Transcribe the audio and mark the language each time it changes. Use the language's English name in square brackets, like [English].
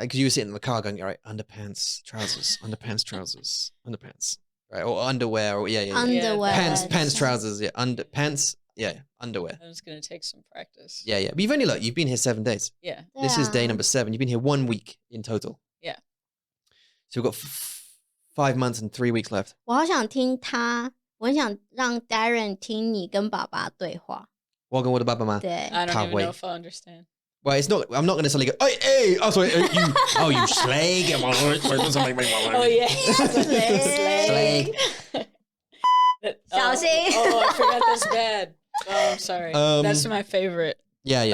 [English] Because you were sitting in the car going, all right, underpants, trousers, underpants, trousers, underpants, right? Or underwear, or yeah. underwear Pants, trousers, yeah. Pants, yeah. Underwear, I was gonna take some practice. yeah. But you've been here 7 days. Yeah. This is day [Chinese] 对啊 [English] number 7. You've been here 1 week in total. Yeah. So we've got 5 months and 3 weeks left. [Chinese] 我好想听他，我很想让 Darian 听你跟爸爸对话。 [English] Welcome to Baba Man. [Chinese] 对， [English] I don't Can't even wait. know if I understand. Well, it's not. I'm not going to suddenly go. Hey, oh sorry, you. Oh, you slag. Oh yeah. Slag. Oh, [Chinese] 小心。 [English] oh, I forgot that's bad. Oh, I'm sorry. That's my favorite. Yeah, you